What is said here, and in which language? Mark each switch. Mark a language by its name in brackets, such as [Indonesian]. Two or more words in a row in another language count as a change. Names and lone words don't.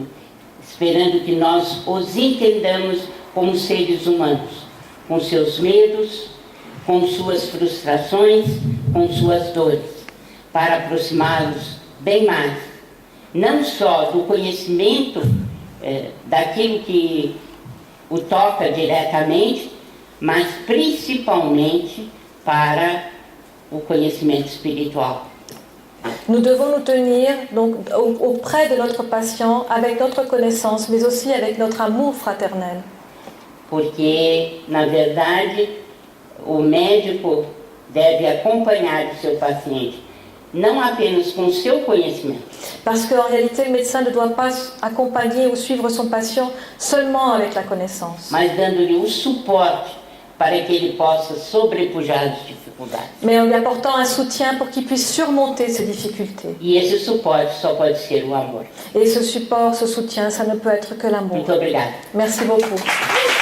[Portuguese] esperando que nós os entendamos como seres humanos, com seus medos, com suas frustrações, com suas dores, para aproximá-los bem mais, não só do conhecimento daquilo que o toca diretamente, mas principalmente para o conhecimento espiritual. [French] Nous devons nous tenir donc auprès de notre patient avec notre connaissance, mais aussi avec notre amour fraternel. [Portuguese] Porque, na verdade, o médico deve acompanhar o seu paciente, não apenas com o seu conhecimento. [French] Parce qu'en réalité, le médecin ne doit pas accompagner ou suivre son patient seulement avec la connaissance, [Portuguese] Mas dando-lhe o suporte para que ele possa sobrepujar as dificuldades. [French] mais en lui apportant un soutien pour qu'il puisse surmonter ces difficultés. [Portuguese] E esse suporte só pode ser o amor. [French] Et ce support, ce soutien, ça ne peut être que l'amour. [Portuguese] Muito obrigada. [French] Merci beaucoup.